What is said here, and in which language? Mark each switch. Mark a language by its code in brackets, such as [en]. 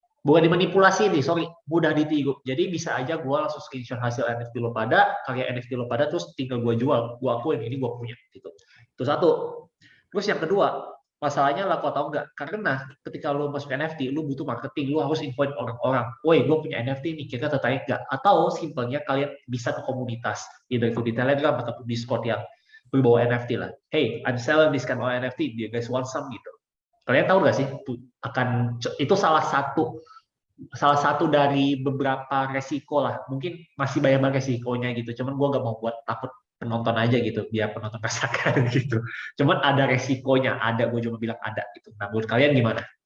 [id] Bukan dimanipulasi nih, sorry, mudah ditiru. Jadi bisa aja gua langsung screenshot hasil NFT lo pada, karya NFT lo pada, terus tinggal gua jual, gua akuin ini gua punya gitu. Itu satu. Terus yang kedua, masalahnya laku atau enggak? Karena ketika lo masuk NFT, lo butuh marketing, lo harus infoin orang-orang. Woi, gue punya NFT nih, kita tertarik nggak? Atau simpelnya kalian bisa ke komunitas, either itu di Telegram atau Discord yang berbawa NFT lah. [en] Hey, I'm selling this kind of NFT, do you guys want some gitu. [id] Kalian tahu nggak sih? Itu salah satu dari beberapa resiko lah. Mungkin masih banyak banget resikonya gitu. Cuman gue gak mau buat takut penonton aja gitu, biar penonton rasakan gitu. Cuman ada resikonya, ada. Gue cuma bilang ada gitu. Nah, menurut kalian gimana?